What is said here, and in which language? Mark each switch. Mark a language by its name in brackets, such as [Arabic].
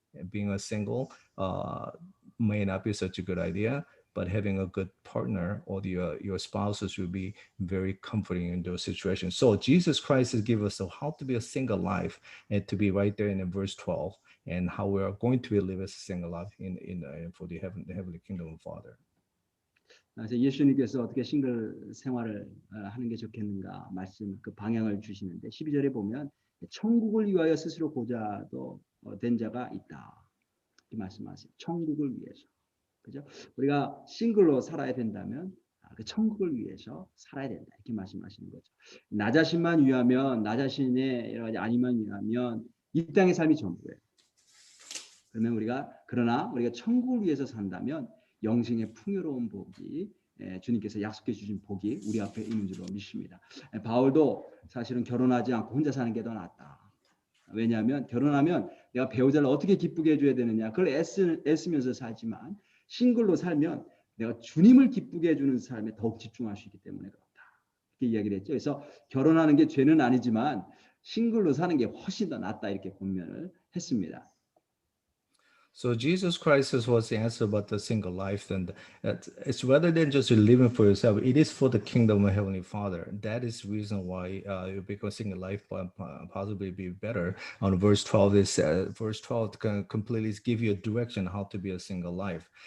[English] Being a single may not be such a good idea, but having a good partner or your spouses will be very comforting in those situations. So Jesus Christ has given us how to be a single life, and to be right there in verse 12, and how we are going to live as a single life for the heavenly kingdom of Father. [Korean] 그래서 예수님께서 어떻게 싱글 생활을 하는 게 좋겠는가 말씀 그 방향을 주시는데 12절에 보면 천국을 위하여 스스로 고자도 된 자가 있다 이 말씀하세요. 천국을 위해서. 그죠? 우리가 싱글로 살아야 된다면 그 천국을 위해서 살아야 된다 이렇게 말씀하시는 거죠. 나 자신만 위하면 나 자신의 여러 가지 아니만 위하면 이 땅의 삶이 전부예요. 그러나 우리가 천국을 위해서 산다면 영생의 풍요로운 복이 주님께서 약속해 주신 복이 우리 앞에 있는 줄로 믿습니다. 바울도 사실은 결혼하지 않고 혼자 사는 게 더 낫다. 왜냐하면 결혼하면 내가 배우자를 어떻게 기쁘게 해줘야 되느냐 그걸 애쓰면서 살지만 싱글로 살면 내가 주님을 기쁘게 해주는 삶에 더욱 집중할 수 있기 때문에 그렇다. 이렇게 이야기를 했죠. 그래서 결혼하는 게 죄는 아니지만 싱글로 사는 게 훨씬 더 낫다 이렇게 권면을 했습니다. [English] So Jesus Christ was the answer about the single life, and it's rather than just living for yourself. It is for the kingdom of Heavenly Father. That is the reason why you become single life possibly be better. On verse 12, verse 12 can completely give you a direction how to be a single life.